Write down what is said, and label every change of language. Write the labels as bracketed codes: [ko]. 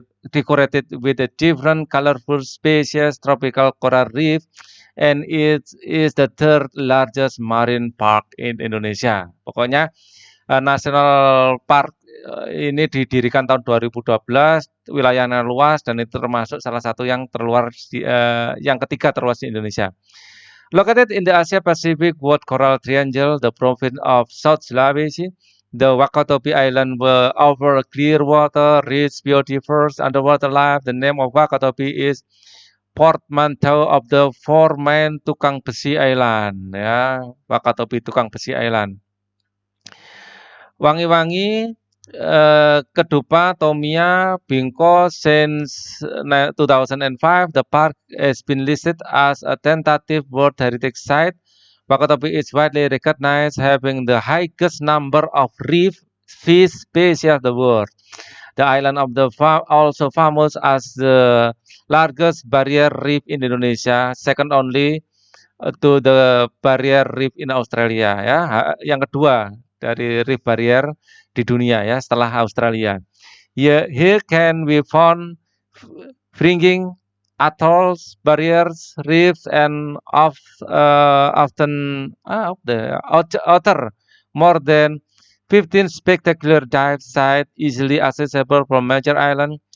[en] decorated with a different colorful species tropical coral reef, and it is the third largest marine park in Indonesia. [id] Pokoknya National Park ini didirikan tahun 2012, wilayahnya luas dan itu termasuk salah satu yang yang ketiga terluas di Indonesia. [en] Located in the Asia Pacific World Coral Triangle, the province of South Sulawesi, the Wakatobi Island will offer clear water, rich, biodiverse underwater life. The name of Wakatobi is portmanteau of the four main Tukang Besi Island. [id] Ya, Wakatobi Tukang Besi Island. Wangi-wangi, Kedupa, Tomia, Bingko. [en] Since 2005, the park has been listed as a tentative World Heritage Site. Wakatobi is widely recognized having the highest number of reef fish species of the world. The island of the also famous as the largest barrier reef in Indonesia, second only to the barrier reef in Australia. [id] Ya, yang kedua dari reef barrier di dunia ya setelah Australia. [en] Here can we found fringing atolls, barriers, reefs, and often the outer more than 15 spectacular dive sites easily accessible from major island.